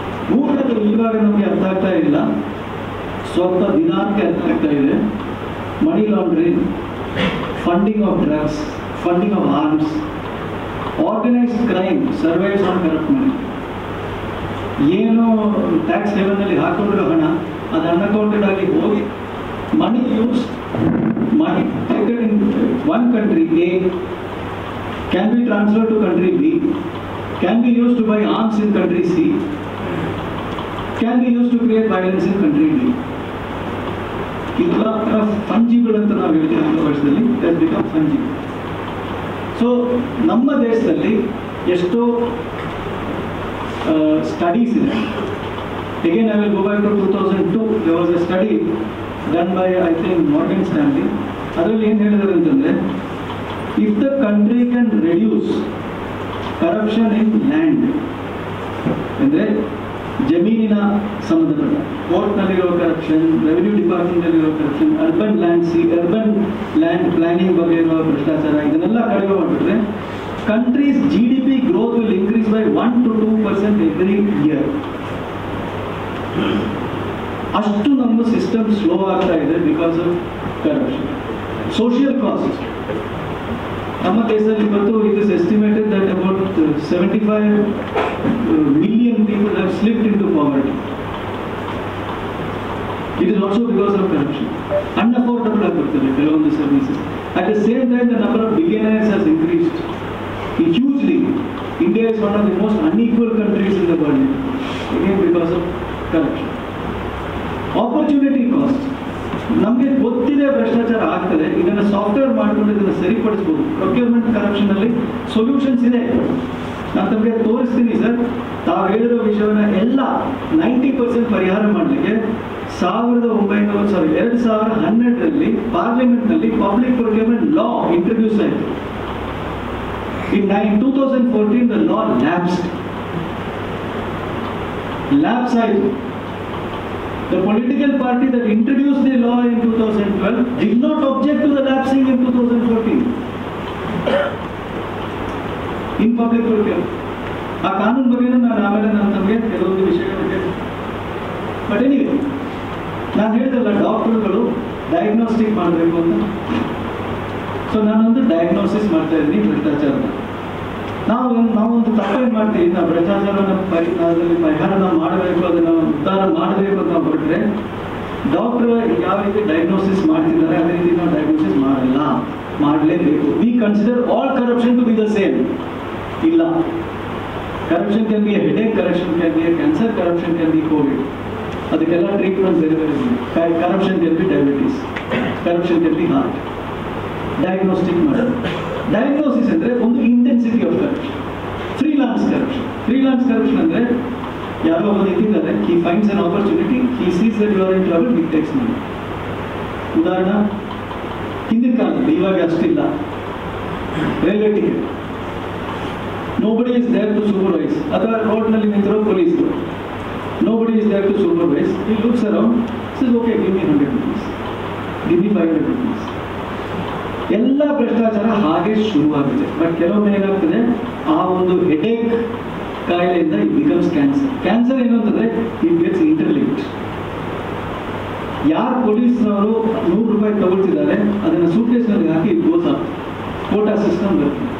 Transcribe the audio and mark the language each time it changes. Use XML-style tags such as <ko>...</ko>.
<kn>ಮೂರನೇದು ಇವಾಗ ನಮಗೆ ಅರ್ಥ ಆಗ್ತಾ ಇಲ್ಲ, ಸ್ವಲ್ಪ ದಿನಾಂಕ ಅರ್ಥ ಆಗ್ತಾ ಇದೆ.</kn> <en>Money laundering, funding of drugs, funding of arms, organised crime survives on corrupt money.</en> <kn>ಏನು ಟ್ಯಾಕ್ಸ್ ಹೇವನ್ನಲ್ಲಿ ಹಾಕೊಂಡಿರೋ ಹಣ ಅದು ಅನ್ಅಕೌಂಟೆಡ್ ಆಗಿ ಹೋಗಿ</kn> <en>Money use money taken in one country A can be transferred to country B, can be used to buy arms in country C, can be used to create violence in country D.</en> <kn>ಇದೆಲ್ಲ fungible ಅಂತ ನಾವು ಹೇಳ್ತೀವಿ ನಮ್ಮ ವರ್ಷದಲ್ಲಿ.</kn> <en>has become fungible.</en> <kn>So ನಮ್ಮ ದೇಶದಲ್ಲಿ ಎಷ್ಟೋ studies ಇದೆ.</kn> <en>Again, I will go back to 2002. There was a study done by, I think, Morgan Stanley.</en> <kn>ಅದರಲ್ಲಿ ಏನು ಹೇಳಿದ್ದಾರೆ ಅಂತಂದರೆ,</kn> <en>if the country can reduce corruption in land,</en> <kn>ಅಂದರೆ ಜಮೀನಿನ ಸಂಬಂಧಪಟ್ಟ ಕೋರ್ಟ್ನಲ್ಲಿರೋ corruption, revenue ಡಿಪಾರ್ಟ್ಮೆಂಟಲ್ಲಿರೋ corruption, urban land planning ಬಗ್ಗೆ ಇರೋ ಭ್ರಷ್ಟಾಚಾರ, ಇದನ್ನೆಲ್ಲ ಕಡಿಮೆ ಮಾಡಿಬಿಟ್ರೆ</kn> <en>country's GDP growth will increase by 1 to 2% every year.</en> <kn>ಅಷ್ಟು ನಮ್ಮ ಸಿಸ್ಟಮ್ ಸ್ಲೋ ಆಗ್ತಾ ಇದೆ</kn> <en>Because of corruption. Social cost</en> <kn>ನಮ್ಮ ದೇಶದಲ್ಲಿ ಇವತ್ತು</kn> <en>It is estimated that about 75 million people have slipped into poverty. It is also because of corruption. Unaffordable agriculture services. At the same time, the number of billionaires has increased hugely. India is one of the most unequal countries in the world. Again, because of corruption. Opportunity cost.</en> <kn>ನಮಗೆ ಗೊತ್ತಿದೆ ಭ್ರಷ್ಟಾಚಾರ ಆಗ್ತದೆ, ಇದನ್ನು software ಮಾಡಿಕೊಂಡು ಇದನ್ನು ಸರಿಪಡಿಸ್ಬೋದು. Procurement corruption ಅಲ್ಲಿ solutions ಇದೆ. ನಾನು ತಮಗೆ ತೋರಿಸ್ತೀನಿ ಸರ್. ತಾವು ಹೇಳಿರೋ ವಿಷಯವನ್ನ ಎಲ್ಲ 90% ಪರಿಹಾರ ಮಾಡಲಿಕ್ಕೆ 2012ರಲ್ಲಿ ಪಾರ್ಲಿಮೆಂಟ್ನಲ್ಲಿ ಪಬ್ಲಿಕ್ ಪ್ರೊಕ್ಯೂರ್ಮೆಂಟ್ ಲಾ ಇಂಟ್ರೊಡ್ಯೂಸ್ ಆಯಿತು.</kn> <en>In 2014 the law lapsed</en> <kn>ಆಯಿತು.</kn> <en>The political party that introduced the law in 2012 did not object to the lapsing in 2014 in public procurement.</en> <kn>ಆ ಕಾನೂನು ಬಗ್ಗೆ ನಾನು ಆಮೇಲೆ ತಮಗೆ ಕೆಲವೊಂದು ವಿಷಯಗಳಿಗೆ,</kn> <en>but anyway</en> <kn>ನಾನು ಹೇಳಿದಲ್ಲ ಡಾಕ್ಟರ್ಗಳು ಡಯಾಗ್ನೋಸ್ಟಿಕ್ ಮಾಡಬೇಕು ಅಂತ. ಸೊ ನಾನೊಂದು ಡಯಾಗ್ನೋಸಿಸ್ ಮಾಡ್ತಾ ಇದ್ದೀನಿ ಭ್ರಷ್ಟಾಚಾರದ. ನಾವೊಂದು ತಪ್ಪೇನು ಮಾಡ್ತೀವಿ, ನಾವು ಭ್ರಷ್ಟಾಚಾರನ ಪರಿಹಾರ ಮಾಡಬೇಕು, ಅದನ್ನು ಉದ್ಧಾರ ಮಾಡಬೇಕು ಅಂತ ಹೊರಟ್ರೆ ಡಾಕ್ಟರ್ ಯಾವ ರೀತಿ ಡಯಾಗ್ನೋಸಿಸ್ ಮಾಡ್ತಿದ್ದಾರೆ ಅದೇ ರೀತಿ ನಾವು ಡಯಾಗ್ನೋಸಿಸ್ ಮಾಡಲೇಬೇಕು.</kn> <en>We consider all corruption to be the same. ಇಲ್ಲ, corruption can be headache, corruption can be cancer, corruption can be COVID.</en> <kn>ಅದಕ್ಕೆಲ್ಲ ಟ್ರೀಟ್ಮೆಂಟ್ ಬೇರೆ ಬೇರೆ ಇದೆ.</kn> <en>Corruption can be diabetes, corruption can be heart.</en> <kn>Diagnostic ಮಾಡೋದು. Diagnosis ಅಂದರೆ ಒಂದು intensity of corruption. Freelance corruption ಅಂದರೆ ಯಾರೋ ಒಬ್ಬ ಇದ್ದಾರೆ,</kn> <en>He finds an opportunity, he sees that you are in trouble, he takes money.</en> <kn>ಉದಾಹರಣೆ ಹಿಂದಿನ ಕಾಲದಲ್ಲಿ, ಇವಾಗ ಅಷ್ಟಿಲ್ಲ.</kn> <en>Railway ticket, nobody is there to supervise.</en> <kn>ಅಥವಾ ರೋಡ್ನಲ್ಲಿ ನಿಂತಿರೋ ಪೊಲೀಸರು,</kn> <en>nobody is there to supervise. He looks around, says okay, give me 100 rupees, give me 500 rupees.</en> <kn>ಎಲ್ಲ ಭ್ರಷ್ಟಾಚಾರ ಹಾಗೆ ಶುರುವಾಗಿದೆ. ಬಟ್ ಕೆಲವೊಮ್ಮೆ ಏನಾಗ್ತದೆ, ಆ ಒಂದು ಹೆಡೇಕ್ ಕಾಯಿಲೆಯಿಂದ</kn> <en>it becomes cancer</en> <kn>ಏನು ಅಂತಂದ್ರೆ</kn> <en>It gets interlinked.</en> <kn>ಯಾರು ಪೊಲೀಸ್ನವರು 100 ರೂಪಾಯಿ ತಗೊಳ್ತಿದ್ದಾರೆ ಅದನ್ನು ಸೂಟ್ಕೇಸ್ನಲ್ಲಿ ಹಾಕಿ</kn> <en>It goes up.</en> <kn>Quota system ಬರುತ್ತೆ.</kn>